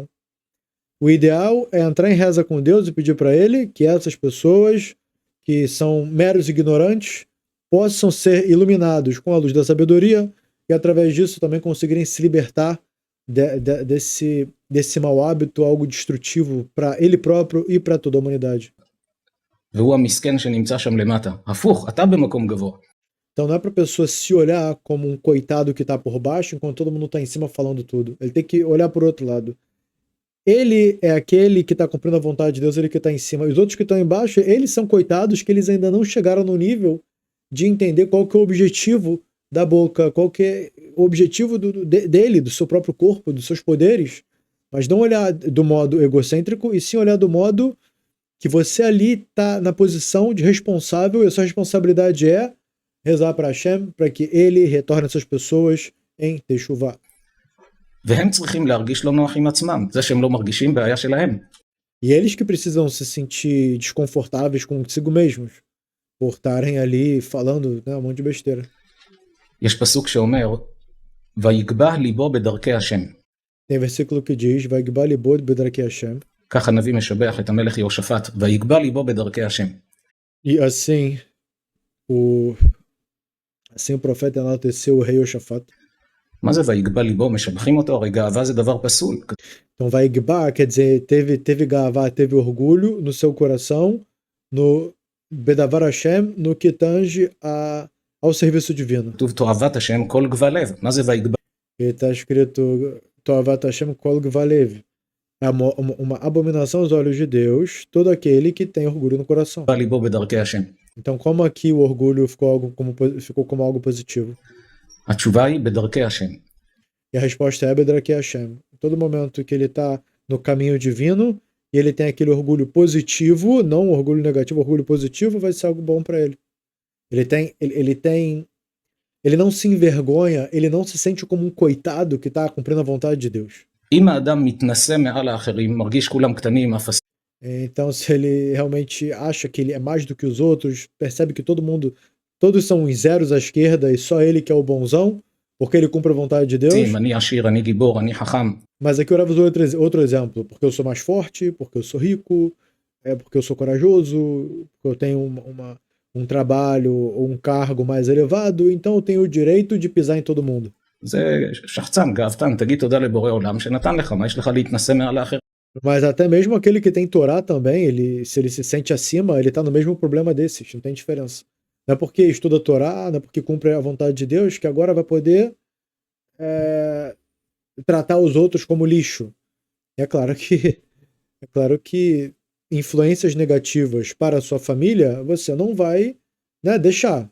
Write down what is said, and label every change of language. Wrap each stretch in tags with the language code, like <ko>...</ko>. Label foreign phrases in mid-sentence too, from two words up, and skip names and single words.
<pt>O ideal é entrar em reza com Deus e pedir para Ele que essas pessoas que são meros ignorantes possam ser iluminados com a luz da sabedoria e através disso também conseguirem se libertar desse mau hábito, algo destrutivo para ele próprio e para toda a humanidade.</pt> <he>והוא המסכן שנמצא שם למטה. הפוך, אתה במקום גבוה.</he> <pt>Então não é para a pessoa se olhar como um coitado que está por baixo enquanto todo mundo está em cima falando tudo. Ele tem que olhar por outro lado. Ele é aquele que está cumprindo a vontade de Deus, ele que está em cima. Os outros que estão embaixo, eles são coitados que eles ainda não chegaram no nível de entender qual que é o objetivo da boca, qual que é o objetivo dele, do seu próprio corpo, dos seus poderes. Mas não olhar do modo egocêntrico e sim olhar do modo que você ali está na posição de responsável e a sua responsabilidade é rezar para Hashem, para que ele retorne essas pessoas em Teshuvah.</pt> <he>והם צריכים להרגיש לא נוח עם עצמם. זה שהם לא מרגישים בעיה שלהם.</he> <pt>E eles que precisam se sentir desconfortáveis consigo mesmos, por estarem ali falando, né, um monte de besteira.</pt> <he>יש פסוק שאומר, ויגבה ליבו בדרכי השם.</he> <pt>Tem versículo que diz,</pt> <he>ויגבה ליבו בדרכי Hashem. כך הנביא משבח את המלך יהושפט, ויגבה ליבו בדרכי השם.</he> <pt>E assim o profeta enalteceu o rei Yehoshapat.</pt> <he>מה זה ויגבה ליבו? משבחים אותו, הרי גאווה זה דבר פסול.</he> <pt>Então ויגבה quer dizer, teve gavá, teve orgulho no seu coração, no</pt> <he>בדבר השם,</he> <pt>no que tange ao serviço divino.</pt> <he>כתוב תועבת השם כל גבה לב. מה זה ויגבה?</he> <pt>Está escrito</pt> <he>תועבת השם כל גבה לב.</he> <pt>É uma abominação aos olhos de Deus, todo aquele que tem orgulho no coração.</pt> <he>ליבו בדרכי השם.</he> <pt>Então, como aqui o orgulho ficou como algo positivo?</pt> <he>התשובה היא בדרכי השם.</he> <pt>E a resposta é</pt> <he>בדרכי השם.</he> <pt>Em todo momento que ele está no caminho divino e ele tem aquele orgulho positivo, não orgulho negativo, orgulho positivo, vai ser algo bom para ele. Ele não se envergonha, ele não se sente como um coitado que está cumprindo a vontade de Deus.</pt> <he>אם האדם מתנשא מעל האחרים, מרגיש כולם קטנים, אפסים.</he> <pt>Então, se ele realmente acha que ele é mais do que os outros, percebe que todos são uns zeros à esquerda e só ele que é o bonzão, porque ele cumpre a vontade de Deus.</pt> <he>אני עשיר, אני גיבור, אני חכם.</he> <pt>Mas aqui o Rav usou outro exemplo, porque eu sou mais forte, porque eu sou rico, porque eu sou corajoso, porque eu tenho um trabalho ou um cargo mais elevado, então eu tenho o direito de pisar em todo mundo.</pt> <he>זה שחצן, גאוותן, תגיד תודה לבורא עולם שנתן לך, מה יש לך להתנשא מעל האחר?</he> <pt>Mas até mesmo aquele que tem Torá também, se ele se sente acima, ele está no mesmo problema desses, não tem diferença. Não é porque estuda Torá, não é porque cumpre a vontade de Deus, que agora vai poder tratar os outros como lixo. É claro que influências negativas para a sua família, você não vai, né, deixar.</pt>